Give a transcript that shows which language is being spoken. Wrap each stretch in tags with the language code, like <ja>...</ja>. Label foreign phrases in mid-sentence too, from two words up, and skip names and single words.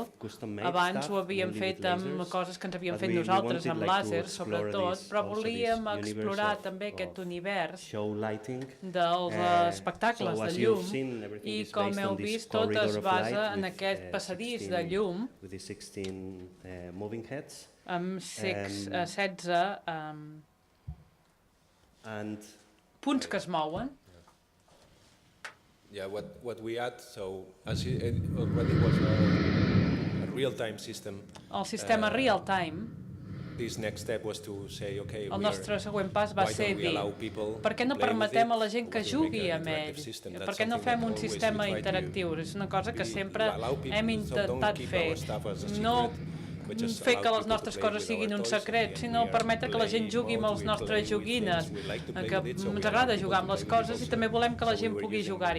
<ca>Abans ho havíem fet amb coses que ens havíem fet nosaltres, amb làser sobretot, però volíem explorar també aquest univers dels espectacles de llum i com heu vist tot es basa en aquest passadís de llum amb 16 punts que es mouen.</ca> <en>Yeah, what we add, so as it already was a real-time system.</en> <ca>El sistema real-time.</ca> <en>This next step was to say, okay,</en> <ca>el nostre següent pas va ser dir, per què no permetem a la gent que jugui amb ell? Per què no fem un sistema interactiu? És una cosa que sempre hem intentat fer. No fer que les nostres coses siguin un secret, sinó permetre que la gent jugui amb les nostres joguines, que ens agrada jugar amb les coses i també volem que la gent pugui jugar-hi.</ca>